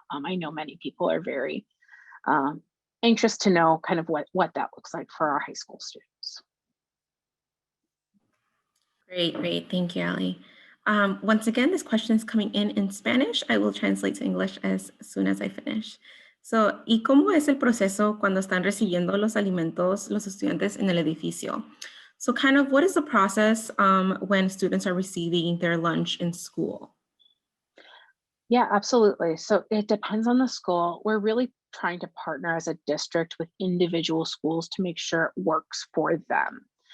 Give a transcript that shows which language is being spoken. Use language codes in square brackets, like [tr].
[en] I know many people are very anxious to know kind of what that looks like for our high school students. Great. Thank you, Ali. Once again, this question is coming in Spanish. I will translate to English as soon as I finish. So, [es] ¿y cómo es el proceso cuando están recibiendo los alimentos los estudiantes en el edificio? [en] So, kind of what is the process when students are receiving their lunch in school? Yeah, absolutely. So it depends on the school. We're really trying to partner as a district with individual schools to make sure it works for them.